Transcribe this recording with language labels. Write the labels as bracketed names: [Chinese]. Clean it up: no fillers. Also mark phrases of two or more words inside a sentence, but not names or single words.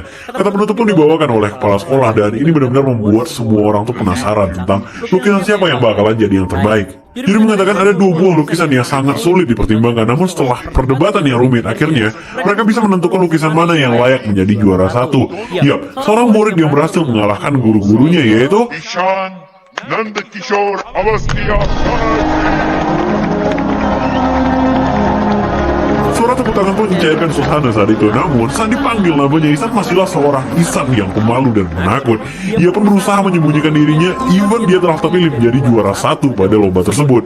[Indonesian] Kata penutup pun dibawakan oleh kepala sekolah dan ini benar-benar membuat semua orang tuh penasaran tentang lukisan siapa yang bakalan jadi yang terbaik. Juri mengatakan ada 2 buah lukisan yang sangat sulit dipertimbangkan, namun setelah perdebatan yang rumit, akhirnya mereka bisa menentukan lukisan mana yang layak menjadi juara 1. Yap, seorang murid yang berhasil mengalahkan guru-gurunya yaitu ईशान नंद किशोर अवस्थी Suara tepuk tangan pun mencairkan suasana saat itu. Namun, saat dipanggil namanya, Ihsan masihlah seorang Ihsan yang pemalu dan penakut. Ia pun berusaha menyembunyikan dirinya, even dia telah terpilih menjadi juara 1 pada lomba tersebut.